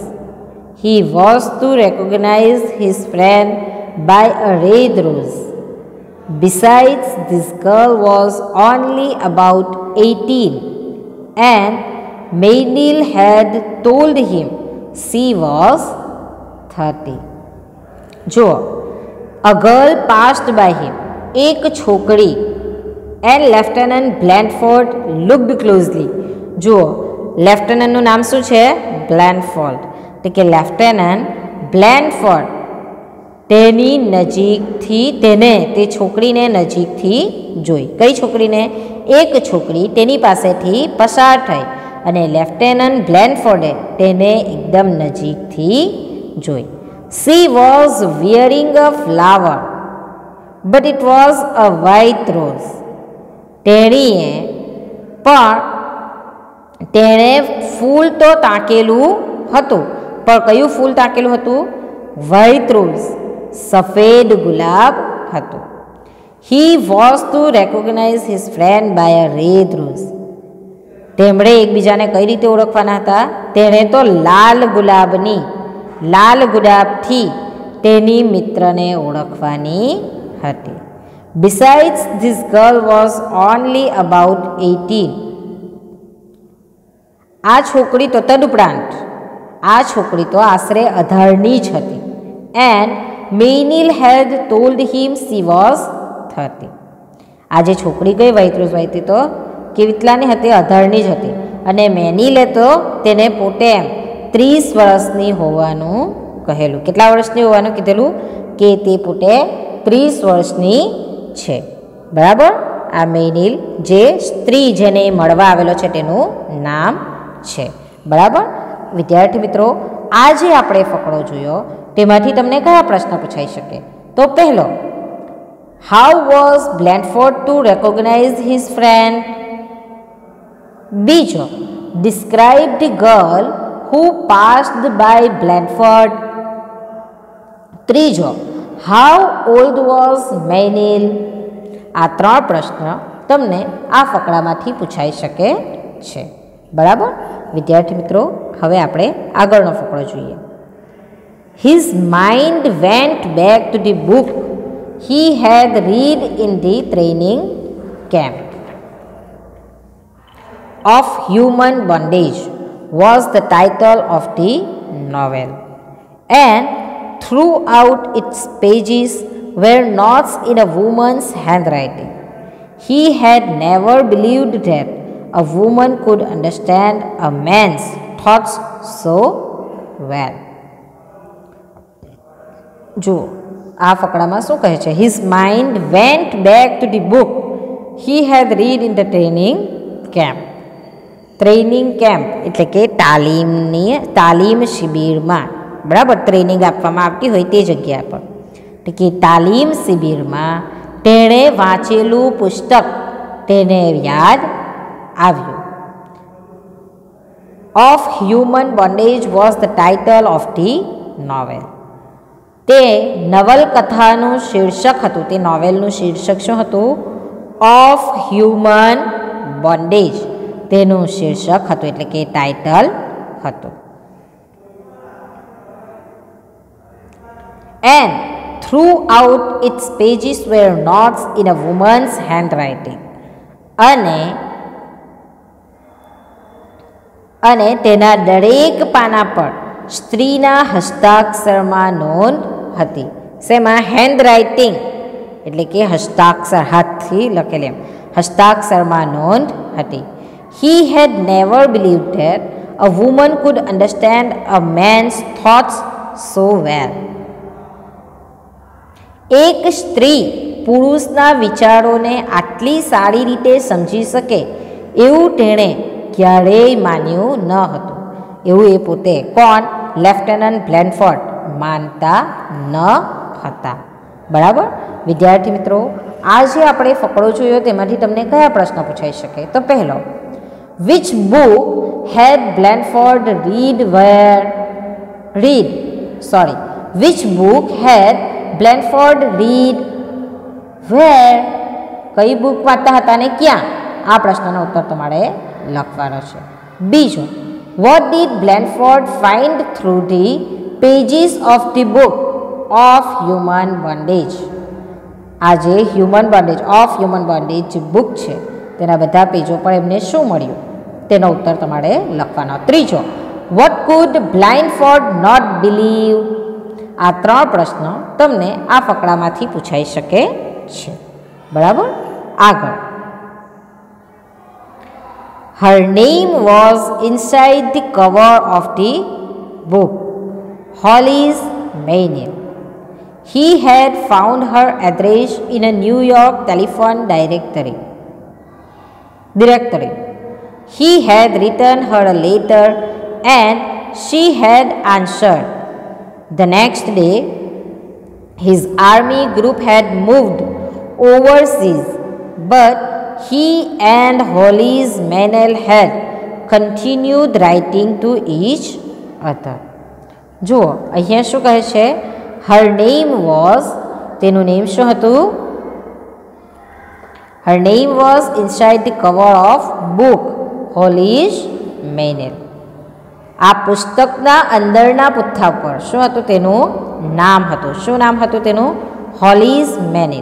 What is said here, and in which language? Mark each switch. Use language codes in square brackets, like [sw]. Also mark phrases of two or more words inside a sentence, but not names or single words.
[en] He was to recognize his friend by a red rose. Besides, this girl was only about 18, and Maynil had told him she was 30. જો a girl passed by him, [gu] એક છોકરી, [en] and Lieutenant Blandford looked closely. [gu] જુઓ લેફ્ટનન્ટનું નામ શું છે? બ્લેન્ડફોર્ડ. એટલે કે લેફ્ટનન્ટ બ્લેન્ડફોર્ડ તેની નજીકથી તે છોકરીને નજીકથી જોઈ. કઈ છોકરીને? એક છોકરી તેની પાસેથી પસાર થઈ અને લેફ્ટનન્ટ બ્લેન્ડફોર્ડે તેને એકદમ નજીકથી જોઈ. [en] She was wearing a flower, but it was a white rose. [gu] તેણે ફૂલ તો તાકેલું હતું, પણ કયું ફૂલ તાકેલું હતું? [en] white rose, [gu] સફેદ ગુલાબ હતું. [en] He was to recognize his friend by a red rose. [gu] તેમણે એકબીજાને કઈ રીતે ઓળખવાના હતા? તેણે તો લાલ ગુલાબથી તેની મિત્રને ઓળખવાની હતી. [en] Besides, this girl was only about 18. [gu] આ છોકરી તો તદુપરાંત આ છોકરી તો આશરે 18ની જ હતી. [en] And Maynil had told him she was 30. [gu] આ જે છોકરી ગઈ વૈતૃસભાઈ તો કેટલાની હતી? 18ની જ હતી. અને મેનીલે તો તેને પોતે 30 વર્ષની હોવાનું કહેલું. કેટલા વર્ષની હોવાનું કીધેલું? કે તે પોતે 30 વર્ષની છે. બરાબર. આ મેનીલ જે સ્ત્રી જેને મળવા આવેલો છે તેનું નામ છે. બરાબર. વિદ્યાર્થી મિત્રો, આજે આપણે ફકરો જોયો તેમાંથી તમને કયા પ્રશ્ન પૂછાઈ શકે? તો પહેલો, [en] how was Blandford to recognize his friend? બીજો, describe the girl who passed by Blandford. ત્રીજો, how old was Maynil? [gu] આ 3 પ્રશ્ન તમને આ ફકરામાંથી પૂછાઈ શકે છે. બરાબર. વિદ્યાર્થી મિત્રો, હવે આપણે આગળનો ફકરો જોઈએ. [en] His mind went back to the book he had read in the training camp. Of Human Bondage was the title of the novel, and throughout its pages were notes in a woman's handwriting. He had never believed that a woman could understand a man's thoughts so well. [gu] જો આ ફકરામાં શું કહે છે? [en] His mind went back to the book he had read in the training camp. training camp [gu] એટલે કે તાલીમ શિબિરમાં. બરાબર. ટ્રેનિંગ આપવામાં આવતી હોય તે જગ્યા પર. એટલે કે તાલીમ શિબિરમાં તેણે વાંચેલું પુસ્તક તેને યાદ આવ્યું. [en] Of Human Bondage was the title of the novel. [gu] તે નવલકથાનું શીર્ષક હતું. તે નોવેલનું શીર્ષક શું હતું? ઓફ હ્યુમન બોન્ડેજ તેનું શીર્ષક હતું, એટલે કે ટાઇટલ હતું. [en] And throughout its pages were notes in a woman's handwriting. [gu] અને તેના દરેક પાના પર સ્ત્રીના હસ્તાક્ષરમાં નોંધ હતી. શેમાં? હેન્ડરાઇટિંગ એટલે કે હસ્તાક્ષર, હાથથી લખેલી, હસ્તાક્ષરમાં નોંધ હતી. [en] He had never believed that a woman could understand a man's thoughts so well. [gu] એક સ્ત્રી પુરુષના વિચારોને આટલી સારી રીતે સમજી શકે એવું તેણે ક્યારેય માન્યું ન હતું. એવું એ પોતે કોણ? લેફ્ટનન્ટ બ્લેન્ડફોર્ડ માનતા ન હતા. બરાબર. વિદ્યાર્થી મિત્રો, આજે આપણે ફકરો જોયો તેમાંથી તમને કયા પ્રશ્ન પૂછાઈ શકે? તો પહેલો, [en] which book had Blandford which book had Blandford read where? [gu] કઈ બુક વાંચતા હતા ને ક્યાં? આ પ્રશ્નનો ઉત્તર તમારે લખવાનો છે. બીજો, [en] what did Blandford find through the pages of the book of Human Bondage? [gu] આ જે હ્યુમન બોન્ડેજ ઓફ હ્યુમન બોન્ડેજ જે બુક છે તેના બધા પેજો પર એમને શું મળ્યું તેનો ઉત્તર તમારે લખવાનો. [en] ત્રીજો, what could Blindfold not believe? [gu] આ 3 પ્રશ્નો તમને આ ફકરામાંથી પૂછાઈ શકે છે. બરાબર. આગળ, [en] her name was inside the cover of the book, Holly's Manual. He had found her address in a New York telephone directory. He had written her a letter and she had answered. The next day, his army group had moved overseas, but he and Holly's Manual had continued writing to each other. [gu] જુઓ અહીંયા શું કહે છે? [en] her name was, [gu] તેનું નેમ શું હતું? [en] her name was inside the cover of book Holly's Manual. [gu] આ પુસ્તકના અંદરના પુઠ્ઠા પર શું હતું? તેનું નામ હતું. શું નામ હતું તેનું? Holly's Manual.